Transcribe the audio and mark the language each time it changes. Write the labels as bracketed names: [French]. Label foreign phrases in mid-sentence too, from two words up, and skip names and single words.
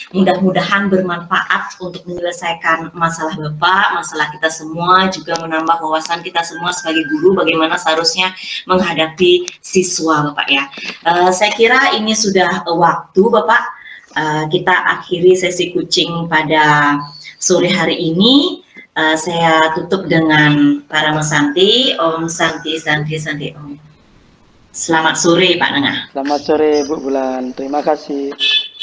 [Indonesian] Mudah-mudahan bermanfaat untuk menyelesaikan masalah Bapak, masalah kita semua, juga menambah wawasan kita semua sebagai guru bagaimana seharusnya menghadapi siswa Bapak ya. Saya kira ini sudah waktu Bapak, kita akhiri sesi kucing pada sore hari ini. Saya tutup dengan Parama Santi, [Sanskrit] Om Santi Santi Santi Om. [Indonesian] Selamat sore Pak Nengah. Selamat sore Bu Bulan, terima kasih.